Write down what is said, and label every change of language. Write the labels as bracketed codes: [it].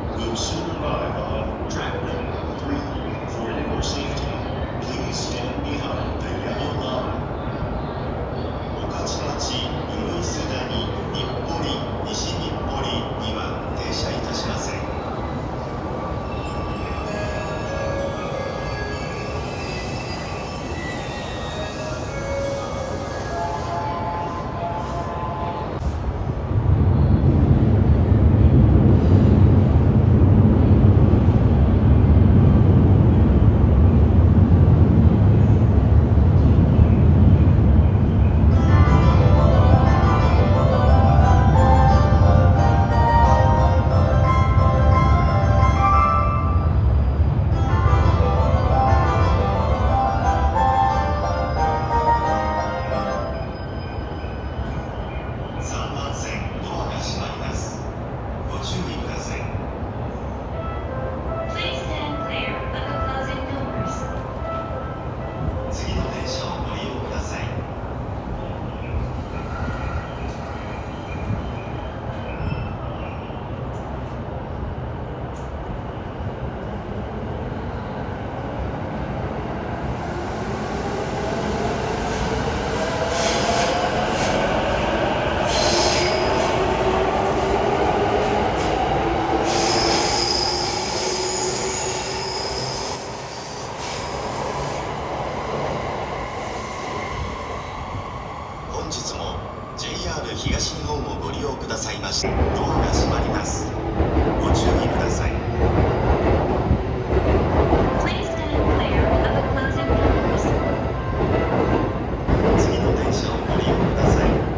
[en] Will soon arrive on track number 3. For your safety, please stand behind the yellow line. [ja] 御徒町鶯谷日暮里西日暮里には停車いたしません。 3番線ドアが閉まります。ご注意ください。 [en] Please stand clear of the closing doors. [ja] 次の電車をご利用ください。本日も JR 東日本をご利用くださいまして、ドアが閉まります。ご注意ください。 [en] Please stand clear of the closing doors. [ja] 次の電車をご利用ください。